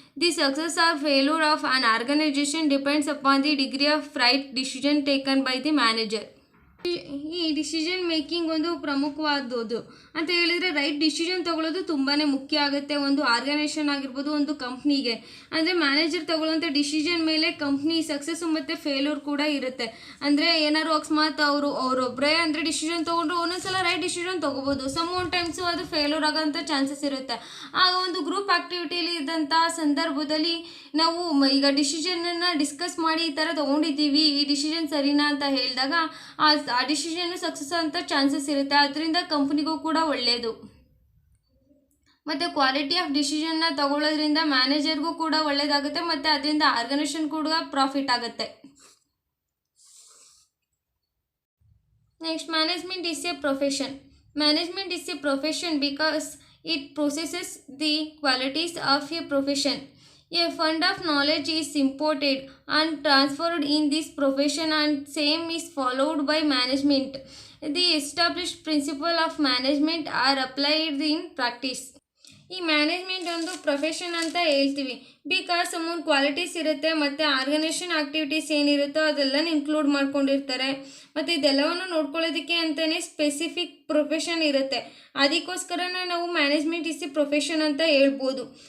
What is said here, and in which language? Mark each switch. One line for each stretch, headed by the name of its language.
English: The success or failure of an organization depends upon the degree of right decision taken by the manager.
Kannada: ಈ decision making ಒಂದು ಪ್ರಮುಖವಾದದ್ದು ಅಂತ ಹೇಳಿದರೆ right decision ತಗೊಳ್ಳೋದು ತುಂಬಾ ಮುಖ್ಯ ಆಗುತ್ತೆ ಒಂದು ಆರ್ಗನೈಸೇಷನ್ ಆಗಿರ್ಬೋದು, ಒಂದು ಕಂಪ್ನಿಗೆ. ಅಂದರೆ ಮ್ಯಾನೇಜರ್ ತಗೊಳ್ಳೋಂಥ ಡಿಸಿಷನ್ ಮೇಲೆ ಕಂಪ್ನಿ ಸಕ್ಸಸ್ಸು ಮತ್ತು ಫೇಲ್ಯೂರ್ ಕೂಡ ಇರುತ್ತೆ. ಅಂದರೆ ಏನಾದ್ರು ಅಕಸ್ಮಾತ್ ಅವರೊಬ್ಬರೇ ಅಂದರೆ ಡಿಸಿಷನ್ ತೊಗೊಂಡ್ರು ಒಂದೊಂದ್ಸಲ ರೈಟ್ ಡಿಸಿಷನ್ ತೊಗೋಬೋದು, ಸಮ್ ಒನ್ ಟೈಮ್ಸು ಅದು ಫೇಲ್ಯೂರ್ ಆಗೋಂಥ ಚಾನ್ಸಸ್ ಇರುತ್ತೆ. ಆಗ ಒಂದು ಗ್ರೂಪ್ ಆ್ಯಕ್ಟಿವಿಟಿಲಿ ಇದ್ದಂಥ ಸಂದರ್ಭದಲ್ಲಿ ನಾವು ಈಗ ಡಿಸಿಷನನ್ನು ಡಿಸ್ಕಸ್ ಮಾಡಿ ಈ ಥರ ತೊಗೊಂಡಿದ್ದೀವಿ, ಈ ಡಿಸಿಷನ್ ಸರಿನಾ ಅಂತ ಹೇಳಿದಾಗ ಆ ಡಿಸಿಷನ್ನು ಸಕ್ಸಸ್ ಅಂತ ಚಾನ್ಸಸ್ ಇರುತ್ತೆ. ಅದರಿಂದ ಕಂಪ್ನಿಗೂ ಕೂಡ ಒಳ್ಳೆಯದು. ಮತ್ತು ಕ್ವಾಲಿಟಿ ಆಫ್ ಡಿಸಿಷನ್ನ ತಗೊಳ್ಳೋದ್ರಿಂದ ಮ್ಯಾನೇಜರ್ಗೂ ಕೂಡ ಒಳ್ಳೆಯದಾಗುತ್ತೆ ಮತ್ತು ಅದರಿಂದ ಆರ್ಗನೈಸೇಷನ್ ಕೂಡ ಪ್ರಾಫಿಟ್ ಆಗುತ್ತೆ.
English: Next, management is a profession. Management is a profession because it processes the qualities of a profession. A fund of knowledge is imported and transferred in this profession and same is followed by management. The established principles of management are applied in practice.
Kannada: ಈ management ಒಂದು profession ಅಂತ ಹೇಳ್ತೀವಿ because ಸಮೂನ್ qualities ಇರುತ್ತೆ ಮತ್ತು organisation activities ಏನಿರುತ್ತೋ ಅದೆಲ್ಲನೂ include ಮಾಡ್ಕೊಂಡಿರ್ತಾರೆ. ಮತ್ತು ಇದೆಲ್ಲವನ್ನು ನೋಡ್ಕೊಳ್ಳೋದಕ್ಕೆ ಅಂತಲೇ ಸ್ಪೆಸಿಫಿಕ್ ಪ್ರೊಫೆಷನ್ ಇರುತ್ತೆ. ಅದಕ್ಕೋಸ್ಕರನೇ ನಾವು
English: management is a profession
Kannada: ಅಂತ ಹೇಳ್ಬೋದು.